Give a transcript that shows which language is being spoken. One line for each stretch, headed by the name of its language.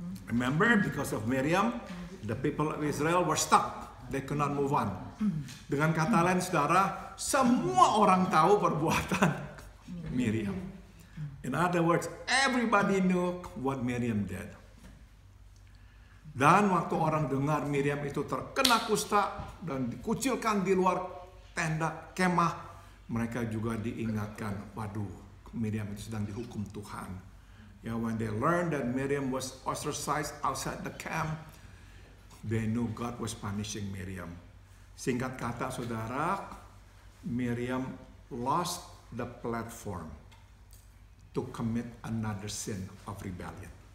English: Remember, because of Miriam, the people of Israel were stuck. They could not move on.
Indonesian: Dengan kata lain, saudara, semua orang tahu perbuatan Miriam.
English: In other words, everybody knew what Miriam did.
Indonesian: Dan waktu orang dengar Miriam itu terkena kusta dan dikucilkan di luar tenda kemah, mereka juga diingatkan, waduh, Miriam itu sedang dihukum Tuhan.
English: Yeah, when they learned that Miriam was ostracized outside the camp, they knew God was punishing Miriam.
Indonesian: Singkat kata, saudara,
English: Miriam lost the platform to commit another sin of rebellion.